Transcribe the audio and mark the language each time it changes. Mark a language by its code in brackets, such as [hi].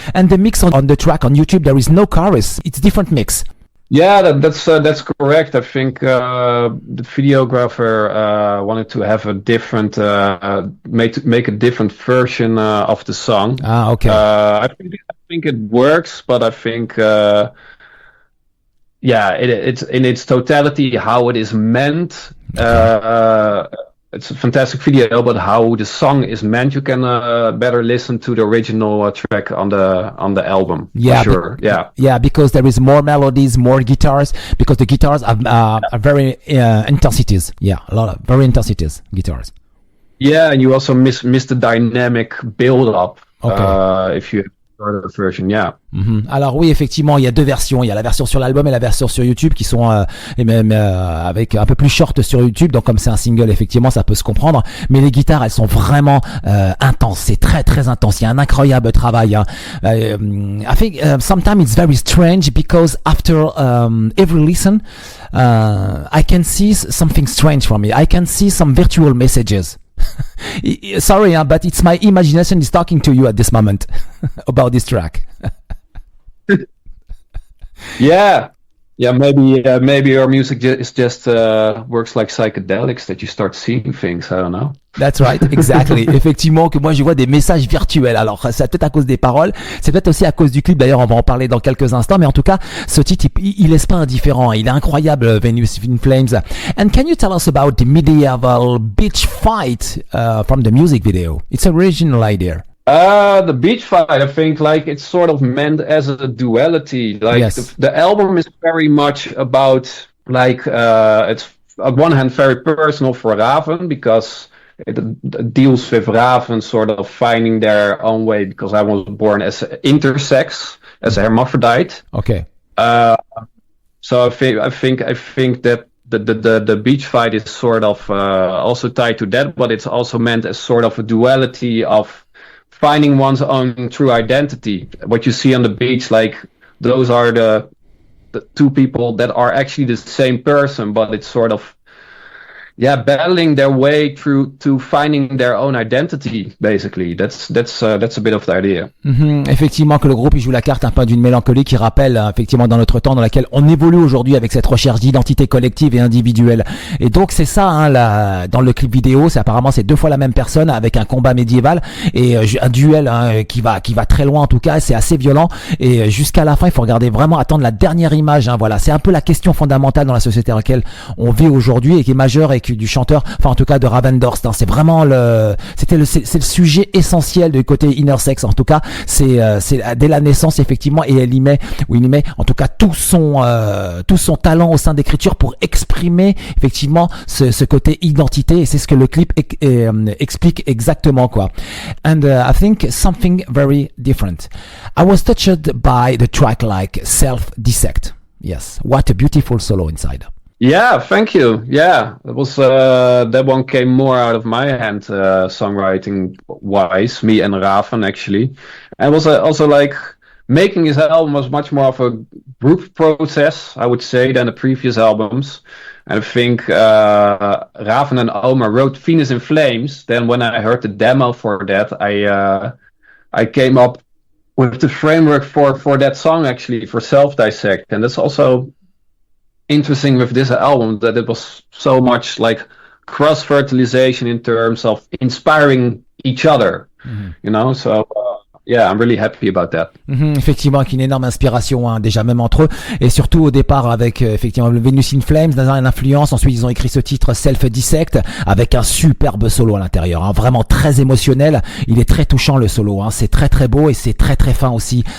[en] And the mix on the track on YouTube, there is no chorus. It's different mix. Yeah, that's correct. I think the videographer wanted to have a different make a different version of the song. Ah, okay. I think it works, but I think it's in its totality how it is meant. Okay. It's a fantastic video, but how the song is meant, you can better listen to the original track on the album. Yeah, for sure. Yeah, because there is more melodies, more guitars, because the guitars are very intensities. Yeah, a lot of very intensities guitars. Yeah, and you also miss the dynamic build up. Okay. If you version, yeah. [fr] Alors oui, effectivement, il y a deux versions. Il y a la version sur l'album et la version sur YouTube qui sont et même avec un peu plus short sur YouTube. Donc comme c'est un single, effectivement, ça peut se comprendre. Mais les guitares, elles sont vraiment intenses. C'est très très intense. Il y a un incroyable travail. Hein. [en] I think sometimes it's very strange because after every listen, I can see something strange from it. I can see some virtual messages. Sorry, but it's my imagination is talking to you at this moment about this track. Yeah, maybe your music is just works like psychedelics, that you start seeing things. I don't know. That's right, exactly. [fr] Effectivement, que moi je vois des messages virtuels. Alors c'est peut-être à cause des paroles, c'est peut-être aussi à cause du clip. D'ailleurs, on va en parler dans quelques instants. Mais en tout cas, ce titre, il laisse pas indifférent. Il est incroyable, Venus in Flames. [en] And can you tell us about the medieval beach fight from the music video? It's an original idea. The beach fight, I think, like it's sort of meant as a duality. Like yes. the album is very much about like it's on one hand very personal for Raven because it deals with Raven sort of finding their own way because I was born as intersex, as a hermaphrodite. Okay. So I think that the beach fight is sort of also tied to that, but it's also meant as sort of a duality of finding one's own true identity. What you see on the beach, like those are the two people that are actually the same person, but it's sort of battling their way through to finding their own identity, basically. That's a bit of the idea. [fr] Effectivement, que le groupe il joue la carte un peu d'une mélancolie qui rappelle effectivement dans notre temps dans laquelle on évolue aujourd'hui avec cette recherche d'identité collective et individuelle. Et donc c'est ça, hein, dans le clip vidéo, c'est apparemment c'est deux fois la même personne avec un combat médiéval et un duel qui va très loin en tout cas. C'est assez violent et jusqu'à la fin il faut regarder vraiment attendre la dernière image. Hein, voilà, c'est un peu la question fondamentale dans la société dans laquelle on vit aujourd'hui et qui est majeure et du chanteur, enfin en tout cas de Raven Dorst. Hein, c'est vraiment c'est le sujet essentiel du côté intersex. En tout cas, c'est dès la naissance effectivement, et il y met en tout cas tout son talent au sein d'écriture pour exprimer effectivement ce côté identité, et c'est ce que le clip explique exactement, quoi. [en] And I think something very different. I was touched by the track like Self-Dissect. Yes, what a beautiful solo inside. Yeah, thank you. Yeah, it was that one came more out of my hand, songwriting wise, me and Raven actually. And it was also like making his album was much more of a group process, I would say, than the previous albums. And I think Raven and Omar wrote Venus in Flames. Then when I heard the demo for that, I came up with the framework for that song, actually, for Self-Dissect. And that's also interesting with this album, that it was so much like cross-fertilization in terms of inspiring each other, you know, so... Yeah, I'm really happy about that. [fr] Effectivement, avec une énorme inspiration, hein, déjà même entre eux, et surtout au départ avec effectivement le Venus in Flames, dans une influence. Ensuite, ils ont écrit ce titre Self-Dissect avec un superbe solo à l'intérieur, hein, vraiment très émotionnel. Il est très touchant le solo, hein, c'est très très beau et c'est très très fin aussi.